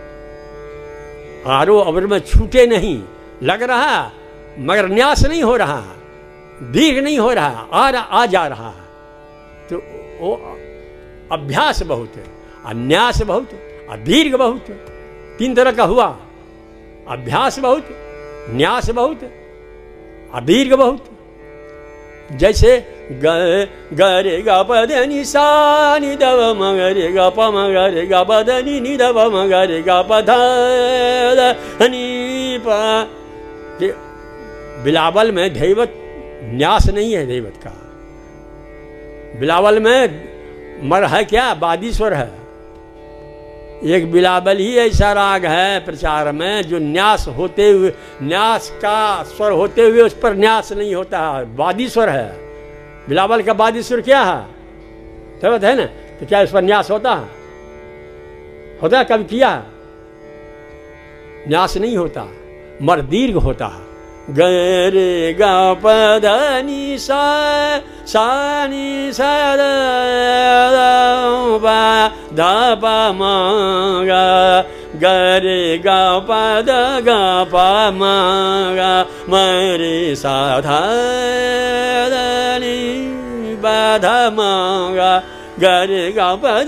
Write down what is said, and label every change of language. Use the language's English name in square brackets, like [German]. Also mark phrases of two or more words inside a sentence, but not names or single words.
[Hindi] आरोह अवरोह में छूटे नहीं, लग रहा मगर न्यास नहीं हो रहा, दीर्घ नहीं हो रहा, आ जा रहा है। तो वो अभ्यास बहुत है, अन्यास बहुत, दीर्घ बहुत, तीन तरह का हुआ। अभ्यास बहुत, न्यास बहुत, दीर्घ बहुत। जैसे ग रे ग प ध नि सा नि द व म ग रे ग प म ग रे ग प ध नि नि द व म ग रे ग प ध नि प। बिलावल में धैवत न्यास नहीं है, धैवत का बिलावल में मर है क्या, बादी स्वर है, एक बिलावल ही ऐसा राग है प्रचार में जो न्यास होते हुए, न्यास का स्वर होते हुए उस पर न्यास नहीं होता है, वादी स्वर है। बिलावल का वादी स्वर क्या है? समझ है ना? तो क्या उस पर न्यास होता है? होता है? कभी किया? न्यास नहीं होता, मर दीर्घ होता है। ग रे ग प ध नि सा सा नि सा द प ध प म ग ग रे ग प ध ग प म ग म रे सा ध द नि प ध म ग ग रे ग प ध